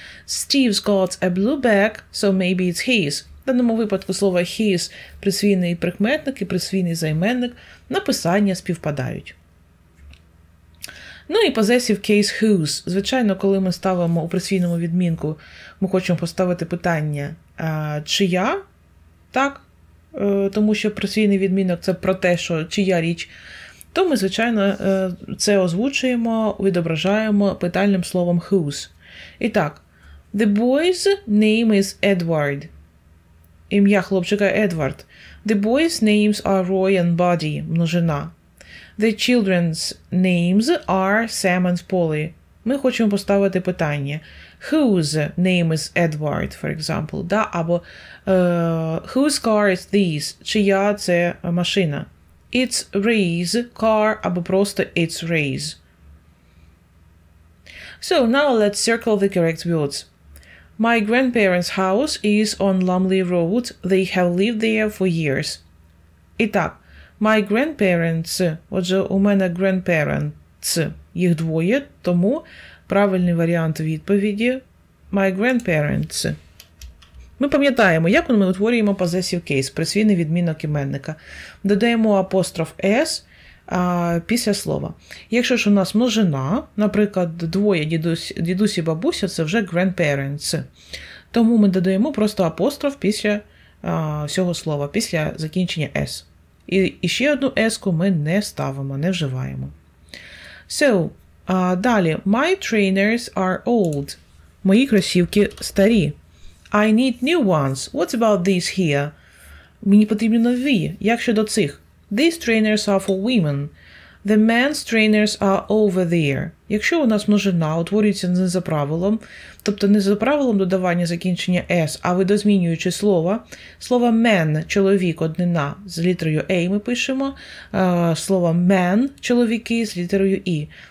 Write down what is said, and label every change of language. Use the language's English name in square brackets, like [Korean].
[English] Steve's got a blue bag, so maybe it's his. [Ukrainian] В даному випадку слово his – присвійний прикметник і присвійний займенник, написання співпадають. Ну і [English] possessive case whose. [Ukrainian] Звичайно, коли ми ставимо у присвійному відмінку, ми хочемо поставити питання чия, так? Тому що присвійний відмінок – це про те, що чия річ, то ми, звичайно, це озвучуємо, відображаємо питальним словом whose. І так, [English] the boy's name is Edward. [Ukrainian] Ім'я хлопчика Едвард. [English] The boys' names are Roy and Buddy, множина. The children's names are Sam and Polly. [Ukrainian] Ми хочемо поставити питання. [English] Whose name is Edward, for example. [Ukrainian] Да? Або [English] whose car is this? [Ukrainian] Чия це машина? [English] It's Ray's car, [Ukrainian] або просто [English] it's Ray's. So now let's circle the correct words. My grandparents' house is on Lumley Road. They have lived there for years. [Ukrainian] І так, [English] my grandparents, [Ukrainian] отже, у мене grandparents, їх двоє, тому правильний варіант відповіді my grandparents. Ми пам'ятаємо, як ми утворюємо possessive case, присвійний відмінок іменника. Додаємо апостроф s після слова. Якщо ж у нас множина, наприклад, двоє дідусь і бабуся, це вже grandparents. Тому ми додаємо просто апостроф після всього слова після закінчення s. І ще одну s-ку ми не ставимо, не вживаємо. [English] So, [Ukrainian] далі. [English] My trainers are old. [Ukrainian] Мої кросівки старі. [English] I need new ones. What about these here? [Ukrainian] Мені потрібні нові. Як щодо цих? [English] These trainers are for women. The men's trainers are over there. [Ukrainian] Якщо у нас множина утворюється не за правилом, тобто не за правилом додавання закінчення s, а видозмінюючи слово men – чоловік, однина, з літерою a ми пишемо, слово men – чоловіки з літерою i.